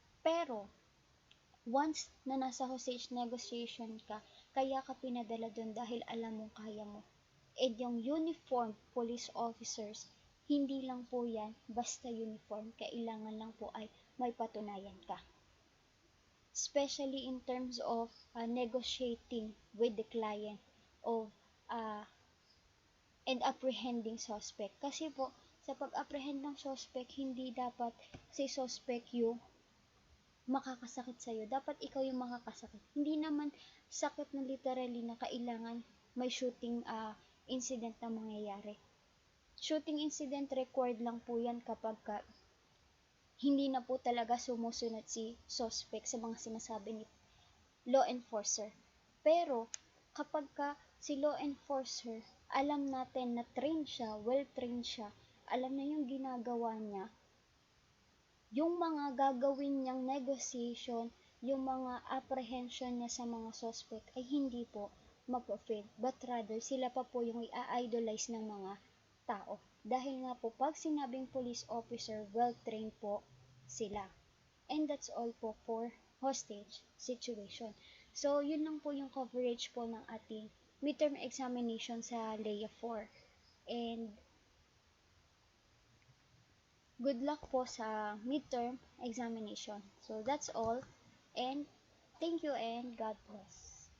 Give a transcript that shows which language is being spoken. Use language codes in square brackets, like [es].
[tl] Pero, once na nasa hostage negotiation ka, kaya ka pinadala doon dahil alam mong kaya mo. And yung uniform police officers, hindi lang po yan basta uniform. Kailangan lang po ay may patunayan ka. [en] Especially in terms of negotiating with the client of and apprehending suspect. [tl] Kasi po, sa pag-apprehend ng suspect, hindi dapat si suspect yung makakasakit sa'yo. Dapat ikaw yung makakasakit. Hindi naman sakit na literally na kailangan may shooting incident na mangyayari. Shooting incident required lang po yan kapag hindi na po talaga sumusunod si suspect sa mga sinasabi ni law enforcer. Pero kapag si law enforcer, alam natin na trained siya, well-trained siya, alam na yung ginagawa niya, yung mga gagawin niyang negotiation, yung mga apprehension niya sa mga suspect ay hindi po mapo-fail, but rather sila pa po yung i-idolize ng mga tao. Dahil nga po, pag sinabing police officer, well-trained po sila. [en] And that's all po for hostage situation. [tl] So, yun lang po yung coverage po ng ating midterm examination sa LEA 4. [en] And good luck po sa midterm examination. So, that's all. And thank you and God bless.